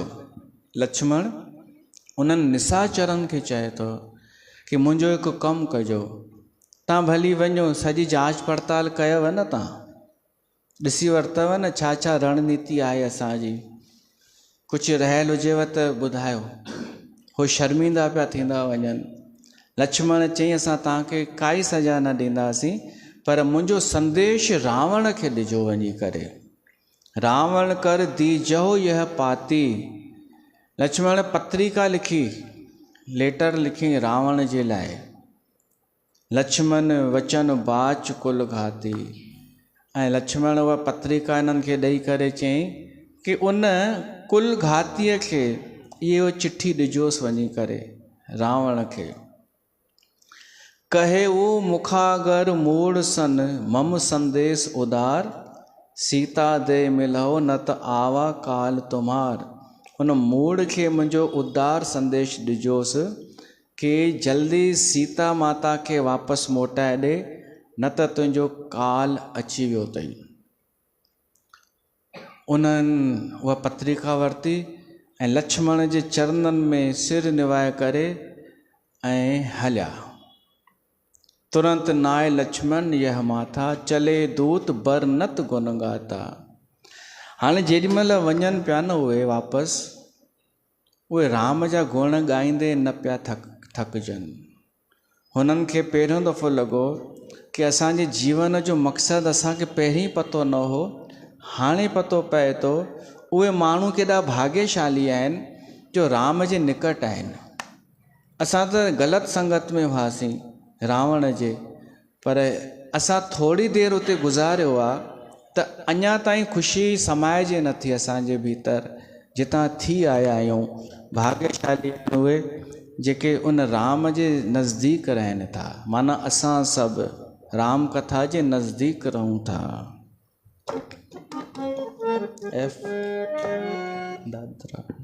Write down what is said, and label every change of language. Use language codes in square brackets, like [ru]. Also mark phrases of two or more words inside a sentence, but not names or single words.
[sd] लक्ष्मण उन्हनि निशाचरनि खे चए थो कि मुंहिंजो हिकु कमु कजो, तव्हां भली वञो, सॼी जांच पड़ताल कयव न, तव्हां ॾिसी वरितव न छा छा रणनीति आहे असांजी। कुझु रहियल हुजेव त ॿुधायो। हो शर्मिंदा पिया थींदा वञनि। लक्ष्मण चई असां तव्हांखे काई सज़ा न ॾींदासीं, पर मुंहिंजो संदेश रावण खे ॾिजो वञी करे। [awa] रावण कर दीजहो यह पाती। [sd] लक्ष्मण पत्रिका लिखी, लेटर लिखी रावण जे लाइ। [awa] लक्ष्मण वचन बाच कुल घाती। [sd] ऐं लक्ष्मण उहा पत्रिका इन्हनि खे ॾेई करे चयईं कि उन कुल घातीअ खे इहो चिठी ॾिजोसि वञी करे रावण खे। [awa] कहे वो मुखागर मूड़ सन मम संदेश उदार, सीता दे मिलहो न त आवा काल तुम्हार। [sd] उन मूड़ खे मुंहिंजो उदार संदेश ॾिजोसि कि जल्दी सीता माता खे वापसि मोटाए ॾे, न त तुंहिंजो काल अची वियो अथई। उन्हनि उहा पत्रिका वरिती ऐं लक्ष्मण जे चरणनि में सिर निवाए करे ऐं हलिया। [awa] तुरंत नाए लक्ष्मण यह माथा, चले दूत बर नत गुन गाता। [sd] हाणे जेॾीमहिल वञनि पिया न उहे वापसि, उहे राम जा गुण ॻाईंदे न पिया थकिजनि। हुननि खे पहिरियों दफ़ो लॻो कि असांजे जीवन जो मक़सदु असांखे पहिरीं पतो न हो, हाणे पतो पए थो। उहे माण्हू केॾा भाग्यशाली आहिनि जो राम जे निकट आहिनि। असां त ग़लति संगत में हुआसीं रावण जे, पर असां थोरी देरि उते गुज़ारियो आहे त अञा ताईं ख़ुशी समाइजे नथी असांजे भीतर जितां थी आया आहियूं। भाग्यशाली उहे जेके उन राम जे नज़दीक रहनि था। माना असां सभु राम कथा जे नज़दीक रहूं था। दादरा